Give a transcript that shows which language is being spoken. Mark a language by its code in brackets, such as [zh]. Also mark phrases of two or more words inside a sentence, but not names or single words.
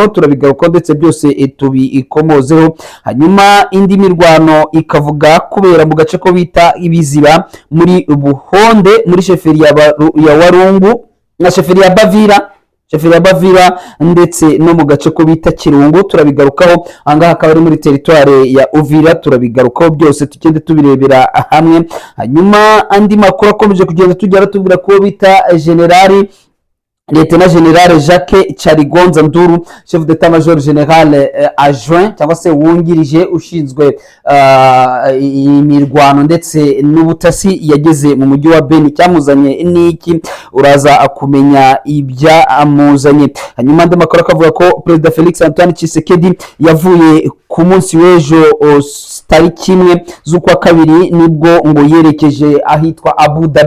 [rw] Turabigaruka ndetse byose tubikomozeho. Hanyuma indi mirwano ikavuga kubera mu gace ko bita Ibiziba muri Buhonde, muri sheferi ya Warungu na sheferi ya Bavira ndetse no mu gace ko bita Kirungu. Turabigarukaho. Angaha akaba ari muri territoire ya Uvira. Turabigarukaho byose tugende tubirebera hamwe. Hanyuma andi makuru akomeje kugenda tugera tubwira ko bita Lieutenant General Jacques Charigonza Nduru, [fr] chef d'état major général adjoint [rw] cyangwa se wungirije ushinzwe imirwano ndetse n'ubutasi, yageze mu mujyi wa Beni. Cyamuzanye niki? Uraza kumenya ibya amuzanye. Hanyuma andi makuru akavuga ko President Felix Antoine Tshisekedi yavuye ku munsi w'ejo tariki 1 z'ukwa kabiri nibwo ngo yerekeje ahitwa Abu Dhabi.